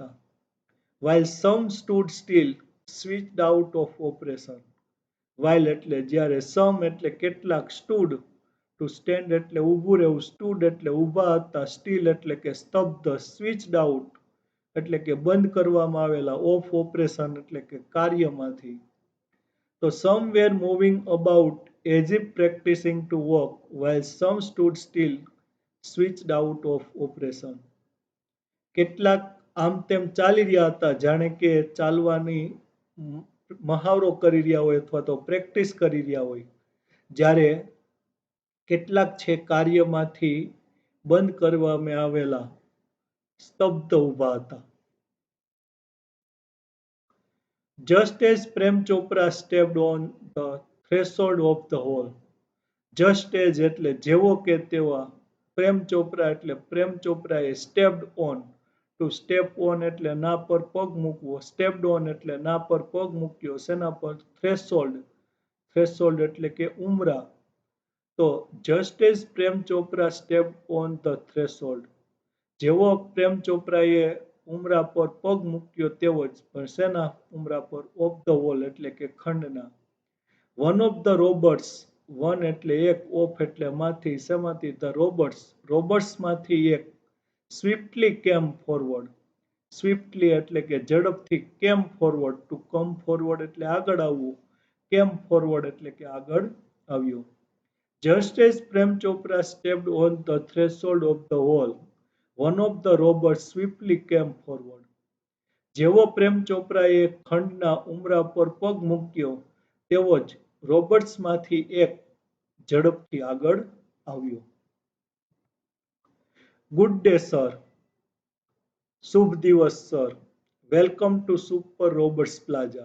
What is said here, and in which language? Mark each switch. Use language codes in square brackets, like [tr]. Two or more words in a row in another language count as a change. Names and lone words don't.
[en] While some stood still, switched out of operation. [gu] While એટલે જ્યારે, some એટલે કેટલાક, stood to stand એટલે ઊભું રહેવું, stood એટલે ઊભા હતા, still એટલે કે સ્તબ્ધ, [en] switched out [gu] એટલે કે બંધ કરવામાં આવેલા, [en] of operation [gu] એટલે કે કાર્યમાંથી. [en] તો some were moving about as if practicing to walk, while some stood still, switched out of operation. [gu] કેટલાક આમ તેમ ચાલી રહ્યા હતા જાણે કે ચાલવાની મહાવરો કરી રહ્યા હોય અથવા તો પ્રેક્ટિસ કરી રહ્યા હોય, જ્યારે કેટલાક છે કાર્યમાંથી બંધ કરવામાં આવેલા સ્તબ્ધ ઊભા હતા. [en] Just as Prem Chopra stepped on the threshold of the hall. Just as [gu] એટલે જેવો કે તેવા, પ્રેમ ચોપરા એટલે પ્રેમ ચોપરાએ [en] stepped on, to step on [gu] એટલે ના પર પગ મૂકવો, [en] stepped on [gu] એટલે ના પર પગ મૂક્યો, શેના પર, [en] threshold, threshold [gu] એટલે કે ઉમરા. [en] તો just as પ્રેમ ચોપરા stepped on the threshold, [gu] જેવો પ્રેમ ચોપરાએ ઉમરા પર પગ મૂક્યો તેવો જ, પણ શેના ઉમરા પર, [en] of the wall [gu] એટલે કે ખંડના. [en] One of the robots, [gu] વન એટલે એક, ઓફ એટલે માંથી, શેમાંથી, [en] the robots, [gu] રોબોટ્સમાંથી એક, [en] swiftly came forward, swiftly [gu] એટલે કે ઝડપથી, [en] came forward, to come forward [gu] એટલે આગળ આવવું, [en] came forward [gu] એટલે કે આગળ આવ્યો. [en] Just as Prem Chopra stepped on the threshold of the hall, one of the robots swiftly came forward. [gu] જેવો પ્રેમ ચોપરાએ ખંડના ઉમરા પર પગ મૂક્યો તેવો જ રોબોટ્સમાંથી એક ઝડપથી આગળ આવ્યો. [en] good day sir, [gu] શુભ દિવસ સર, [en] welcome to Super Robots Plaza.